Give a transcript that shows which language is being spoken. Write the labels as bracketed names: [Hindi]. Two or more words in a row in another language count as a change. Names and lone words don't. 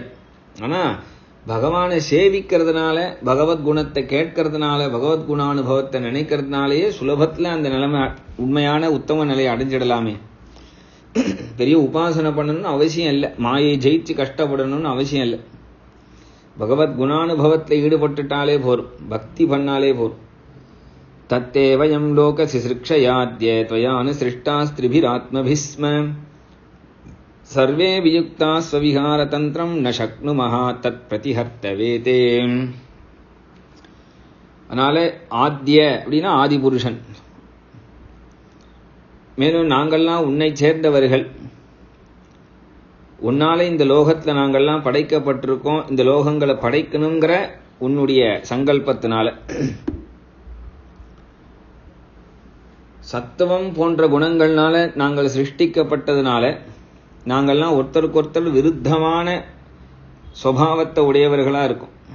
[Tamil] ஆனா பகவானை சேவிக்கிறதுனால, பகவத்குணத்தை கேட்கறதுனால, பகவத்குணானுபவத்தை நினைக்கிறதுனாலேயே சுலபத்துல அந்த நிலைமை உண்மையான உத்தம நிலையை அடைஞ்சிடலாமே. பெரிய உபாசனை பண்ணணும்னு அவசியம் இல்லை, மாயை ஜெயிச்சு கஷ்டப்படணும்னு அவசியம் இல்லை. பகவத்குணானுபவத்தில் ஈடுபட்டுட்டாலே போரும், பக்தி பண்ணாலே போரும். [Sanskrit] तत्ते वयं लोक सिसृक्षयाद्य त्वयानु सृष्टास्त्रिभिरात्मभिस्म सर्वे वियुक्ता स्वविहार तंत्रम न शक्नुमः तत् प्रतिहर्तवेते. [Tamil] அதனால ஆத்ய அப்படின்னா ஆதி புருஷன். மேலும் நாங்கள்லாம் உன்னை சேர்ந்தவர்கள், உன்னால இந்த லோகத்துல நாங்கள்லாம் படைக்கப்பட்டிருக்கோம். இந்த லோகங்களை படைக்கணுங்கிற உன்னுடைய சங்கல்பத்தினால, சத்துவம் போன்ற குணங்கள்னால நாங்கள் சிருஷ்டிக்கப்பட்டதுனால நாங்கள்லாம் ஒருத்தருக்கு ஒருத்தர் விருத்தமான சுபாவத்தை உடையவர்களா இருக்கும்.